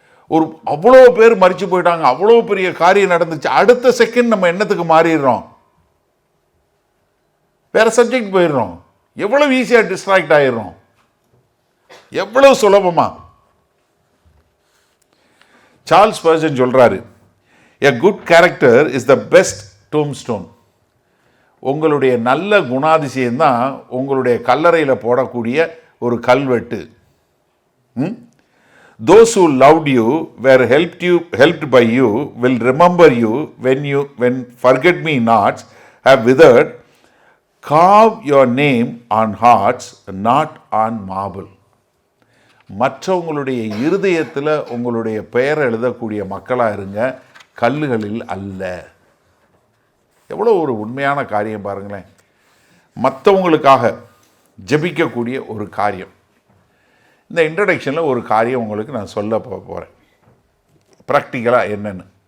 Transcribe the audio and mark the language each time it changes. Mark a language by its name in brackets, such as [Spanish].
[Tamil] ஒரு அவ்வளோ பேர் மரிச்சு போயிட்டாங்க, அவ்வளோ பெரிய காரியம் நடந்துச்சு, அடுத்த செகண்ட் நம்ம என்னத்துக்கு மாறிடுறோம், வேற சப்ஜெக்ட் போயிடுறோம். எவ்வளவு ஈஸியாக டிஸ்ட்ராக்ட் ஆயிடுறோம், எவ்வளவு சுலபமா. சார்ல்ஸ் பர்சன் சொல்றாரு, [English] A good character is the best tombstone. [Tamil] உங்களுடைய நல்ல குணாதிசயம் தான் உங்களுடைய கல்லறையில் போடக்கூடிய ஒரு கல்வெட்டு. [English] Those who loved you were helped by you will remember you when forget me nots have withered. Carve your name on hearts, not on marble. [Tamil] மற்றவங்களுடைய இருதயத்தில் உங்களுடைய பெயர் எழுதக்கூடிய மக்களாக இருங்க, கல்லுகளில் அல்ல. எவ்வளோ ஒரு உண்மையான காரியம் பாருங்களேன். மற்றவங்களுக்காக ஜெபிக்கக்கூடிய ஒரு காரியம். இந்த இன்ட்ரடக்ஷனில் ஒரு காரியம் உங்களுக்கு நான் சொல்ல போகிறேன் ப்ராக்டிக்கலாக என்னென்னு.